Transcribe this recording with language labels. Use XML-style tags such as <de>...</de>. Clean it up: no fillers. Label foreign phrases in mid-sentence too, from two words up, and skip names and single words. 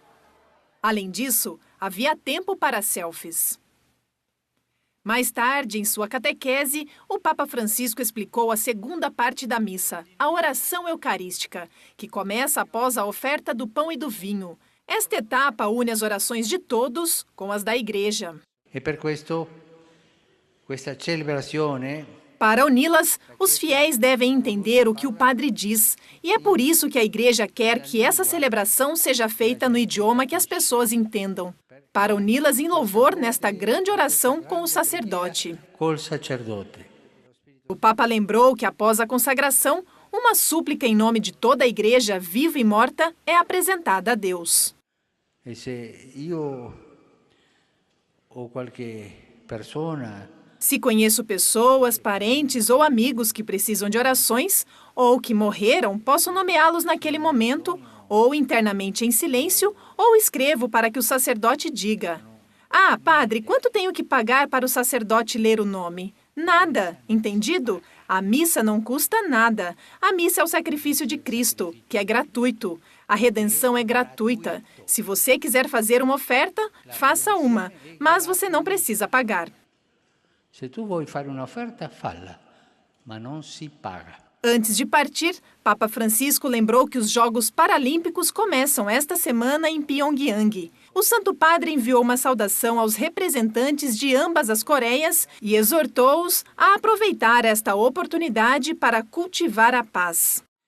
<pt>Além disso, havia tempo para selfies. Mais tarde, em sua catequese, o Papa Francisco explicou a segunda parte da missa, a oração eucarística, que começa após a oferta do pão e do vinho. Esta etapa une as orações de todos com as da Igreja.</pt> <it>E per questo, questa celebrazione.</it> <pt>Para uni-las, os fiéis devem entender o que o padre diz, e é por isso que a Igreja quer que essa celebração seja feita no idioma que as pessoas entendam, para uni-las em louvor nesta grande oração com o sacerdote.</pt> <it>Col sacerdote.</it> <pt>O Papa lembrou que após a consagração, uma súplica em nome de toda a Igreja, viva e morta, é apresentada a Deus.</pt> <it>E se io ou qualche persona.</it> <pt>Se conheço pessoas, parentes ou amigos que precisam de orações ou que morreram, posso nomeá-los naquele momento, ou internamente em silêncio, ou escrevo para que o sacerdote diga: ah, padre, quanto tenho que pagar para o sacerdote ler o nome? Nada, entendido? A missa não custa nada. A missa é o sacrifício de Cristo, que é gratuito. A redenção é gratuita. Se você quiser fazer uma oferta, faça uma, mas você não precisa pagar.</pt> <it>Se tu vuoi fare un'offerta, falla, ma non si paga.</it> <pt>Antes de partir, Papa Francisco lembrou que os Jogos Paralímpicos começam esta semana em Pyongyang. O Santo Padre enviou uma saudação aos representantes de ambas as Coreias e exortou-os a aproveitar esta oportunidade para cultivar a paz.</pt>